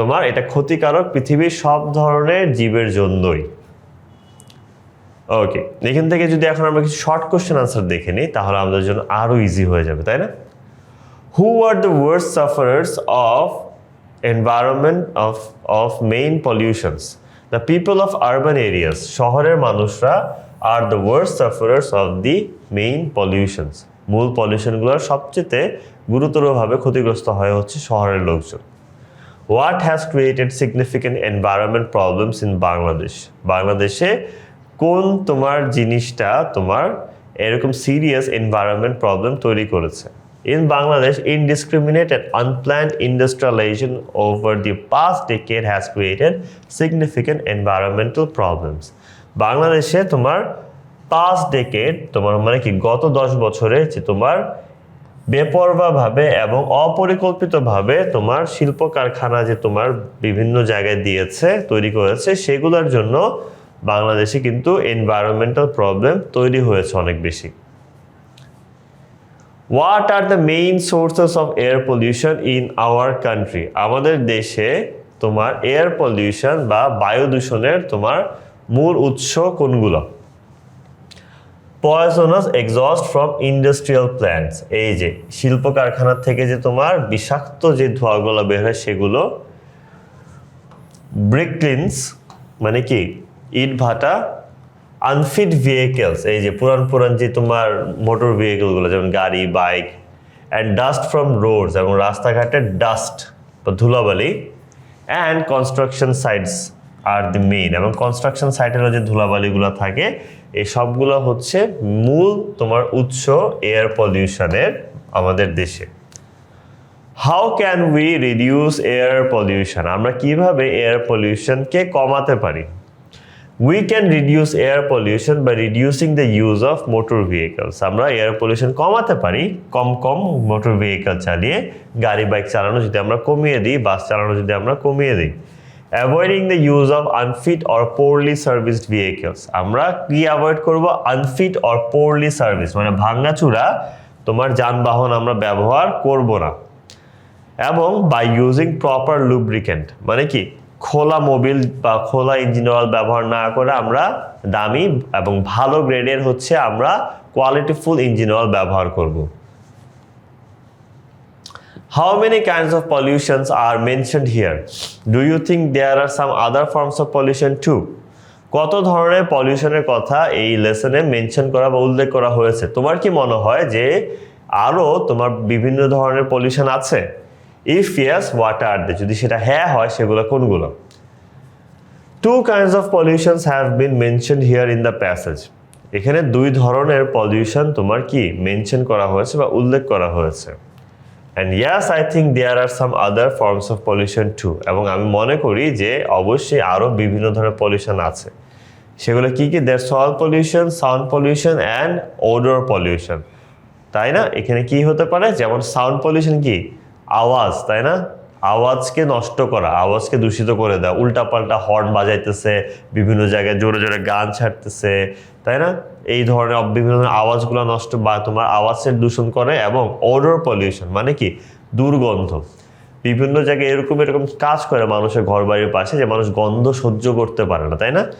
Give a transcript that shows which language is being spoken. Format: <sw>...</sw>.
<bn>এটা ক্ষতিকারক পৃথিবীর সব ধরনের জীবের জন্যই। ওকে, এখান থেকে যদি এখন আমরা কিছু শর্ট কোশ্চেন আনসার দেখে নিই তাহলে আমাদের জন্য আরো ইজি হয়ে যাবে, তাই না?</bn> <en>Who are the worst sufferers of environment of main pollutions? The people of urban areas.</en> <bn>শহরের মানুষরা</bn> <en>are the worst sufferers of the main pollutions.</en> <bn>মূল পলিউশনগুলোর সবচেয়ে গুরুতরভাবে ক্ষতিগ্রস্ত হয় হচ্ছে শহরের লোকজন।</bn> <en>What has created significant environment problems in Bangladesh?</en> <bn>বাংলাদেশে কোন তোমার জিনিসটা তোমার এরকম সিরিয়াস এনভায়রনমেন্ট প্রবলেম তৈরি করেছে?</bn> <en>In Bangladesh, indiscriminate and unplanned industrialization over the past decade has created significant environmental problems.</en> <bn>বাংলাদেশে তোমার past decade তোমার মানে কি গত 10 বছরে যে তোমার বেপরোয়াভাবে এবং অপরিকল্পিতভাবে তোমার শিল্প কারখানা যে তোমার বিভিন্ন জায়গায় দিয়েছে তৈরি করেছে, সেগুলোর জন্য বাংলাদেশে কিন্তু এনভায়রনমেন্টাল প্রবলেম তৈরি হয়েছে অনেক বেশি।</bn> <en>What are the main sources of air pollution in our country?</en> <bn>আমাদের দেশে তোমার এয়ার পলিউশন বা বায়ু দূষণের তোমার মূল উৎস কোনগুলো?</bn> <en>poisonous exhaust from industrial plants,</en> <bn>এই যে শিল্প কারখানা থেকে যে তোমার বিষাক্ত যে ধোঁয়াগুলো বের হয় সেগুলো। ব্রিকলিনস মানে কি ইট ভাটা।</bn> <en>unfit vehicles,</en> <bn>এই যে পুরান যে তোমার মোটর ভেহিকেলগুলো যেমন গাড়ি bike.</bn> <en>and dust from roads,</en> <bn>এবং রাস্তাঘাটের ডাস্ট বা ধুলাবালি।</bn> <en>and construction sites আর the main,</en> <bn>এবং কনস্ট্রাকশন সাইটেরও যে ধুলাবালিগুলো থাকে এই সবগুলো হচ্ছে মূল তোমার উৎস এয়ার পলিউশনের আমাদের দেশে।</bn> <en>How can we reduce air pollution?</en> <bn>আমরা কিভাবে এয়ার পলিউশনকে কমাতে পারি?</bn> <en>We can reduce air pollution by reducing the use of motor vehicles.</en> <bn>আমরা এয়ার পলিউশন কমাতে পারি কম মোটর ভেহিকেল চালিয়ে, গাড়ি বাইক চালানো যদি আমরা কমিয়ে দিই, বাস চালানো যদি আমরা কমিয়ে দিই।</bn> <en>avoiding the use of unfit or poorly serviced vehicles,</en> <bn>আমরা কি অ্যাভয়েড করব? আনফিট অর পোরলি সার্ভিস মানে ভাঙাচুরা তোমার যানবাহন আমরা ব্যবহার করব না। এবং</bn> <en>by using proper lubricant</en> <bn>মানে কি খোলা মোবিল বা খোলা ইঞ্জিন অয়েল ব্যবহার না করে আমরা দামি এবং ভালো গ্রেডের হচ্ছে আমরা কোয়ালিটিফুল ইঞ্জিন অয়েল ব্যবহার করব।</bn> <en>How many kinds of pollutions are mentioned here? Do you think there are some other forms of pollution too?</en> <bn>কত ধরনের পলিউশনের কথা এই লেসনে মেনশন করা বা উল্লেখ করা হয়েছে? তোমার কি মনে হয় যে আরো তোমার বিভিন্ন ধরনের পলিউশন আছে?</bn> <en>If yes, what are they?</en> <bn>যদি সেটা হ্যাঁ হয় সেগুলো কোনগুলো?</bn> <en>Two kinds of pollutions have been mentioned here in the passage.</en> <bn>এখানে দুই ধরনের পলিউশন তোমার কি মেনশন করা হয়েছে বা উল্লেখ করা হয়েছে।</bn> <en>And yes, I think there are some other forms of pollution too.</en> <bn>এবং আমি মনে করি যে অবশ্যই আরো বিভিন্ন ধরনের পলিউশন আছে। সেগুলো কি কি?</bn> <en>There's soil pollution, sound pollution and odor pollution.</en> <bn>তাই না? এখানে কি হতে পারে? যেমন সাউন্ড পলিউশন কি? আওয়াজ, তাই না? আওয়াজকে নষ্ট করা, আওয়াজকে দূষিত করে দেওয়া, উল্টাপাল্টা হর্ন বাজাইতেছে, বিভিন্ন জায়গায় জোরে জোরে গান ছাড়তেছে, তাই না? এই ধরনের বিভিন্ন ধরনের আওয়াজগুলো নষ্ট বা তোমার আওয়াজের দূষণ করে। এবং ওডর পলিউশন মানে কি? দুর্গন্ধ। বিভিন্ন জায়গায় এরকম কাজ করে মানুষের ঘর বাড়ির পাশে যে মানুষ গন্ধ সহ্য করতে পারে না, তাই না?</bn>